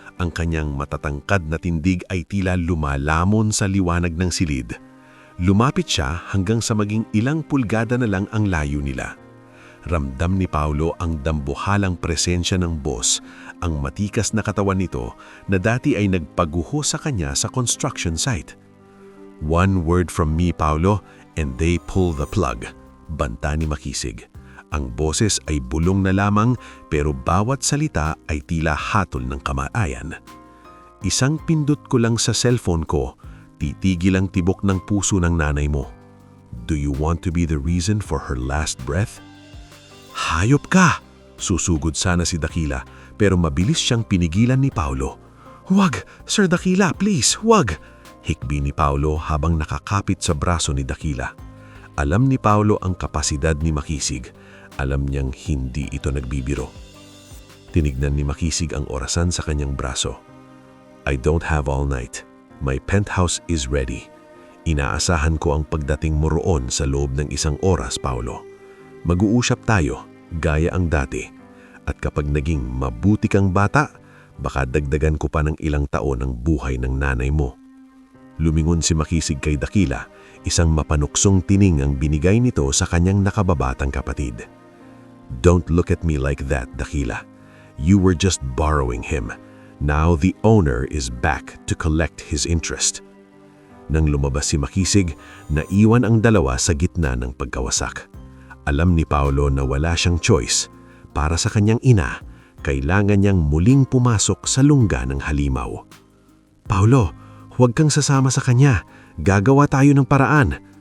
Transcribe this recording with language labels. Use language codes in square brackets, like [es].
[tl] Ang kanyang matatangkad na tindig ay tila lumalamon sa liwanag ng silid. Lumapit siya hanggang sa maging ilang pulgada na lang ang layo nila. Ramdam ni Paulo ang dambuhalang presensya ng boss, ang matikas na katawan nito na dati ay nagpaguho sa kanya sa construction site. [en] "One word from me, Paulo, and they pull the plug," [tl] banta ni Makisig. Ang boses ay bulong na lamang pero bawat salita ay tila hatol ng kamatayan. "Isang pindot ko lang sa cellphone ko, titigil ang tibok ng puso ng nanay mo. [en] Do you want to be the reason for her last breath?" [tl] "Hayop ka!" susugod sana si Dakila pero mabilis siyang pinigilan ni Paulo. "Huwag, Sir Dakila, please, huwag!" Hikbi ni Paulo habang nakakapit sa braso ni Dakila. Alam ni Paulo ang kapasidad ni Makisig. Alam niyang hindi ito nagbibiro. Tinignan ni Makisig ang orasan sa kanyang braso. [en] I don't have all night. My penthouse is ready. [tl] Inaasahan ko ang pagdating mo roon sa loob ng 1 oras, Paulo. Mag-uusap tayo, gaya ang dati. At kapag naging mabuti kang bata, baka dagdagan ko pa ng ilang taon ang buhay ng nanay mo. Lumingon si Makisig kay Dakila, isang mapanuksong tining ang binigay nito sa kanyang nakababatang kapatid. [en] Don't look at me like that, Dakila. You were just borrowing him. Now the owner is back to collect his interest. [tl] Nang lumabas si Makisig, naiwan ang dalawa sa gitna ng pagkawasak. Alam ni Paulo na wala siyang choice. Para sa kanyang ina, kailangan niyang muling pumasok sa lungga ng halimaw. Paulo, huwag kang sasama sa kanya. Gagawa tayo ng paraan.